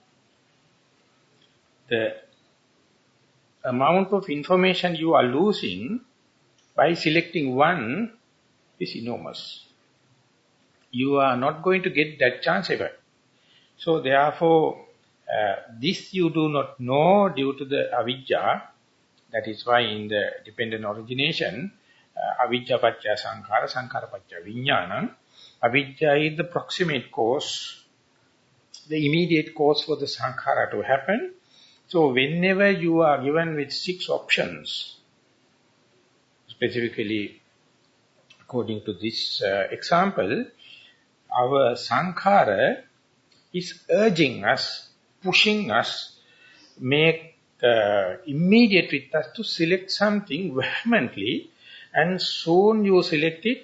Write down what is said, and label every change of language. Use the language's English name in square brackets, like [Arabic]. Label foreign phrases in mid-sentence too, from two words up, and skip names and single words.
[English] The amount of information you are losing by selecting one is enormous. You are not going to get that chance ever. So therefore, this you do not know due to the avijja. That is why in the dependent origination, [Pali] avijja paccaya sankhara, sankhara paccaya vijnana. [English] Avijja is the proximate cause, the immediate cause for the sankhara to happen. So whenever you are given with 6 options, specifically according to this example, our sankhara is urging us, pushing us, make immediate with us to select something vehemently, and soon you select it.